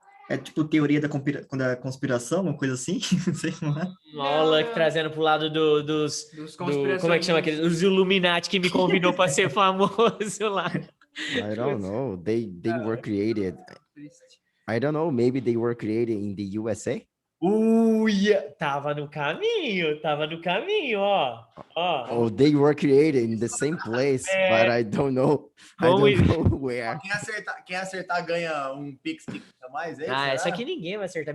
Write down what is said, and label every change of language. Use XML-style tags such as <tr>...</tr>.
<pt>É tipo teoria da conspiração, uma coisa assim? Não sei como é. Olha, não. trazendo pro lado dos Dos como é que chama conspiracionistas. aquele? Os Illuminati que me convidou para ser famoso lá.</pt> <en>I don't know. They were created. I don't know. Maybe they were created in the USA.</en> <pt>Uia, tava no caminho, ó.</pt> <en>Oh, they were created in the same place, but I don't know. I don't know where.</en> <pt>Quem acertar ganha um Pix Ticket a mais, é isso? Ah, essa será? aqui ninguém vai acertar.</pt>